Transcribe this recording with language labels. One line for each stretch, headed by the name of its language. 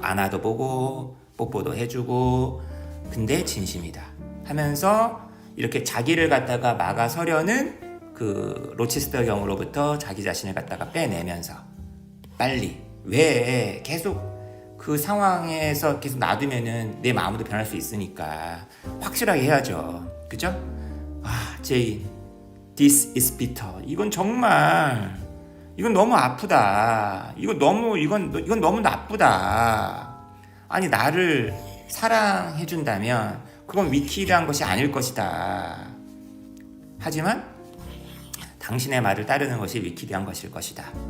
Korean: 안아도 보고 뽀뽀도 해주고, 근데 진심이다 하면서 이렇게 자기를 갖다가 막아서려는 그 로체스터 경으로부터 자기 자신을 갖다가 빼내면서 빨리, 왜 계속 그 상황에서 계속 놔두면은 내 마음도 변할 수 있으니까 확실하게 해야죠. 그죠?
English: 제인, this is bitter.
Korean: 이건 정말, 이건 너무 아프다. 이건 너무 나쁘다. 아니, 나를 사랑해준다면 그건 위키드한 것이 아닐 것이다. 하지만 당신의 말을 따르는 것이 위키드한 것일 것이다.